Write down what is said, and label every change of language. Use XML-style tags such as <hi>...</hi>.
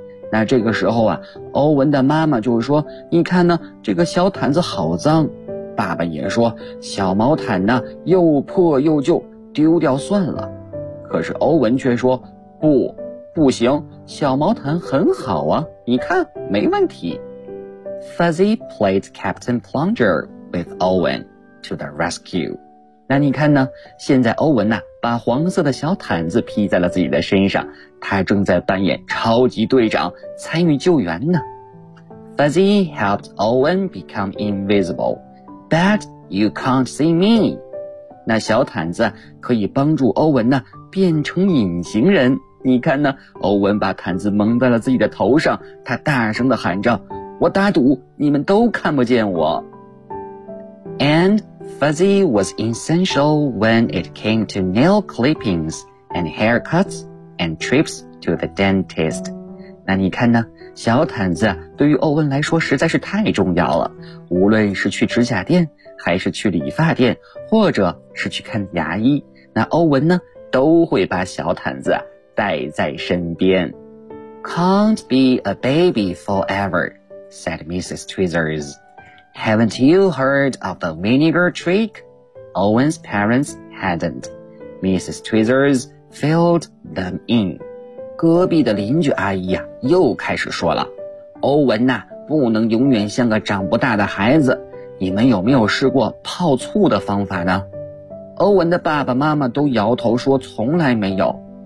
<zh>那这个时候啊，欧文的妈妈就说，你看呢，这个小毯子好脏。爸爸也说，小毛毯呢又破又旧，丢掉算了。可是欧文却说，不，不行，小毛毯很好啊，你看，没问题。</zh> <en>Fuzzy played Captain Plunger with Owen to the rescue.</en> <zh>那你看呢，现在欧文呢把黄色的小毯子披在了自己的身上，他正在扮演超级队长，参与救援呢。</zh> <en>Fuzzy helped Owen become invisible. That you can't see me.</en> <zh>那小毯子可以帮助欧文呢变成隐形人。你看呢，欧文把毯子蒙在了自己的头上，他大声地喊着，我打赌你们都看不见我。</zh> <en>And Fuzzy was essential when it came to nail clippings and haircuts and trips to the dentist.</en> <zh>那你看呢，小毯子对于欧文来说实在是太重要了，无论是去指甲店，还是去理发店，或者是去看牙医，那欧文呢都会把小毯子带在身边。</zh> <en>Can't be a baby forever, said Mrs. Tweezers. Haven't you heard of the vinegar trick? Owen's parents hadn't. Mrs. Tweezers filled them in.</en> <zh>隔壁的邻居阿姨啊，又开始说了，欧文呐，不能永远像个长不大的孩子，你们有没有试过泡醋的方法呢？欧文的爸爸妈妈都摇头说从来没有。</zh>